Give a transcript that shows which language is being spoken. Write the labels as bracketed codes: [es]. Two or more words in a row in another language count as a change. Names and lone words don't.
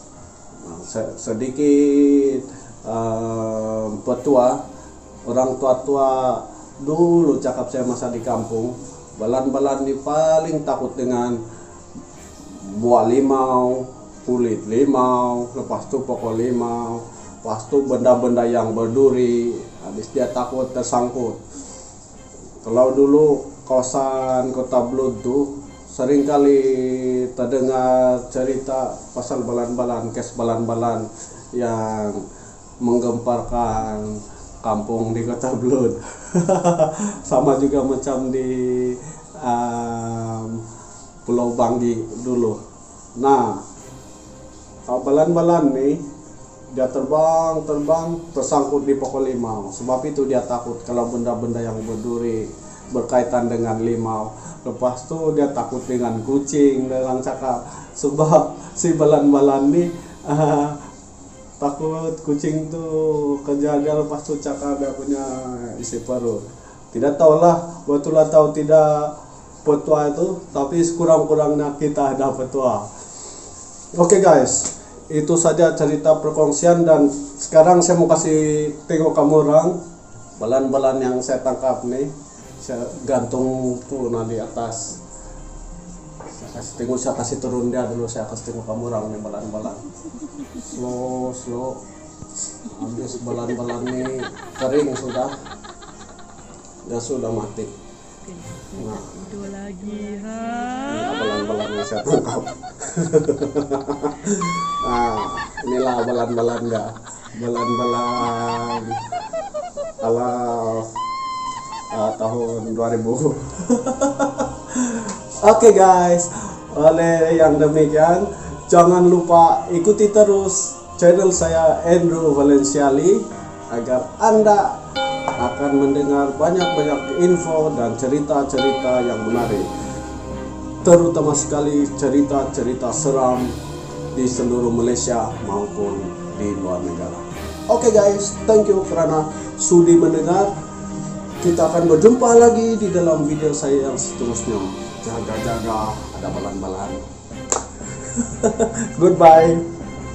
[ms] Sedikit petua, orang tua-tua dulu cakap saya masa di kampung, balan-balan ni paling takut dengan buah limau, kulit limau, lepas tu pokok limau, lepas tu benda-benda yang berduri. Habis dia takut tersangkut. Kalau dulu kawasan Kota Blud tu sering kali terdengar cerita pasal balan-balan, kes balan-balan yang menggemparkan kampung di Kota Blud. Sama juga macam di Pulau Banggi dulu. Nah, balan-balan nih dia terbang tersangkut di pokok limau. Sebab itu dia takut kalau benda-benda yang berduri berkaitan dengan limau. Lepas tu dia takut dengan kucing, orang cakap. Sebab si balan-balan nih takut kucing tu kejar dia, lepas tu cakap dia punya isi perut. Tidak tahulah betul atau tidak petua itu, tapi sekurang-kurangnya kita ada petua. Oke guys, itu saja cerita perkongsian, dan sekarang saya mau kasih tengok kamu orang balan-balan yang saya tangkap nih. Saya gantung tuh di atas. Saya kasih turun dia dulu, saya kasih tengok kamu orang nih balan-balan. Slow. Habis balan-balan ini kering sudah. Dia sudah mati. Nah, itu lagi balan-balan yang saya tangkap. Nah, inilah balan-balan dia. Balan-balan ala tahun 2000. Oke guys, oleh yang demikian jangan lupa ikuti terus channel saya Andrew Valenciali agar Anda akan mendengar banyak-banyak info dan cerita-cerita yang menarik, terutama sekali cerita-cerita seram di seluruh Malaysia maupun di luar negara. Oke guys, [en] thank you [ms] karena sudi mendengar. Kita akan berjumpa lagi di dalam video saya yang seterusnya. Jaga-jaga, ada balan-balan. Goodbye.